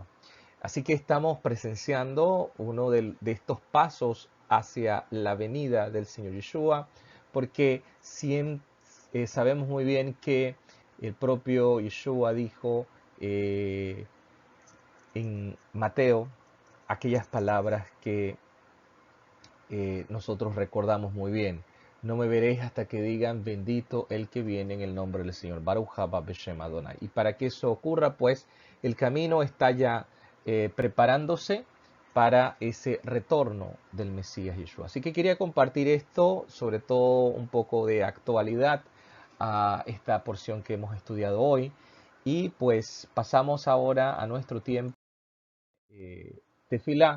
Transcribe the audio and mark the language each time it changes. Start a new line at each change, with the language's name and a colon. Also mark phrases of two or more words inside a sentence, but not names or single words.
Spanish: Así que estamos presenciando uno de estos pasos hacia la venida del Señor Yeshua, porque sabemos muy bien que el propio Yeshua dijo en Mateo aquellas palabras que nosotros recordamos muy bien: no me veréis hasta que digan bendito el que viene en el nombre del Señor.
Hebrew: ברוך הבא בשם אדוני.
Spanish: Y para que eso ocurra, pues el camino está ya preparándose para ese retorno del Mesías Yeshua. Así que quería compartir esto, sobre todo un poco de actualidad a esta porción que hemos estudiado hoy. Y pues pasamos ahora a nuestro tiempo tefilá.